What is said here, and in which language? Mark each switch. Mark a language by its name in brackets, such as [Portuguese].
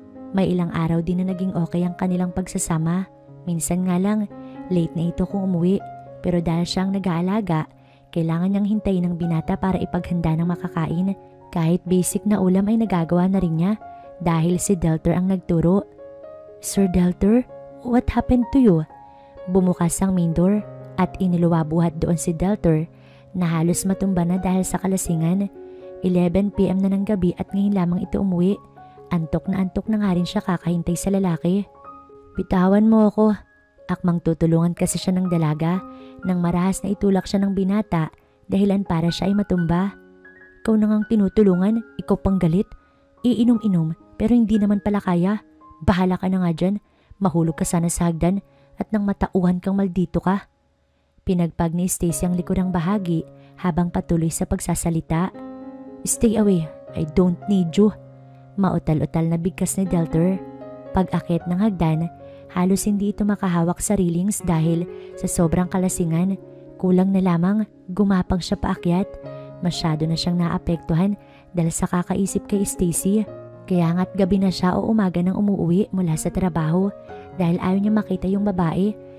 [Filipino] May ilang araw din na naging okay ang kanilang pagsasama. Minsan nga lang, late na ito kung umuwi. Pero dahil siyang nag-aalaga, kailangan niyang hintayin ng binata para ipaghanda ng makakain. Kahit basic na ulam ay nagagawa na rin niya dahil si Deltor ang nagturo. [English] Sir Deltor, what happened to you? [Filipino] Bumukas ang main door at iniluwabuhat doon si Deltor na halos matumba na dahil sa kalasingan. 11 PM na ng gabi at ngayon lamang ito umuwi. Antok na nga rin siya kakahintay sa lalaki. Bitawan mo ako. Akmang tutulungan kasi siya ng dalaga nang marahas na itulak siya ng binata dahilan para siya ay matumba. Ikaw na ngang tinutulungan, ikaw pang galit. Iinom-inom pero hindi naman pala kaya. Bahala ka na nga dyan. Mahulog ka sana sa hagdan at nang matauhan kang maldito ka. Pinagpag ni Stacy ang likurang bahagi habang patuloy sa pagsasalita. [English] Stay away, I don't need you. [Filipino] Mautal-utal na bigkas ni Deltor. Pag-akit ng hagdan, halos hindi ito makahawak sa railings dahil sa sobrang kalasingan. Kulang na lamang, gumapang siya paakyat. Masyado na siyang naapektuhan dahil sa kakaisip kay Stacy. Kaya nga't gabi na siya o umaga nang umuwi mula sa trabaho dahil ayaw niya makita yung babae.